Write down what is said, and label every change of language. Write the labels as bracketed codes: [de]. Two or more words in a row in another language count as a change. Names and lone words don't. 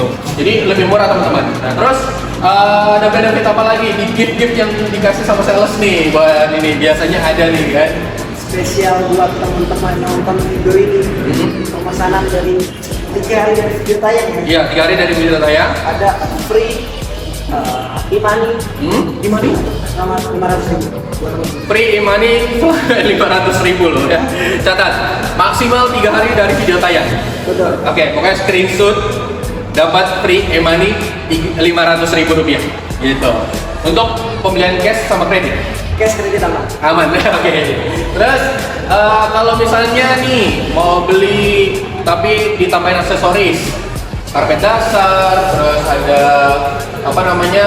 [id] Jadi lebih murah teman-teman. Nah, terus ada benefit apa lagi? Di gift-gift yang dikasih sama sales nih buat ini biasanya ada nih kan? Spesial buat teman-teman nonton video ini. Pemesanan dari 3 hari dari video tayang ya? Iya, 3 hari dari video tayang. Ada [en] free e-money. [id] E-money? Sama 500.000. [en] Free e-money [id] 500.000 loh ya. Catat, maksimal 3 hari dari video tayang. Betul. Oke, pokoknya screenshot dapat [en] free e-money [id] 500.000 rupiah gitu. Untuk pembelian cash sama kredit. Cash kredit aman. Aman. Oke. Terus kalau misalnya nih mau beli tapi ditambahin aksesoris, karpet dasar, terus ada apa namanya?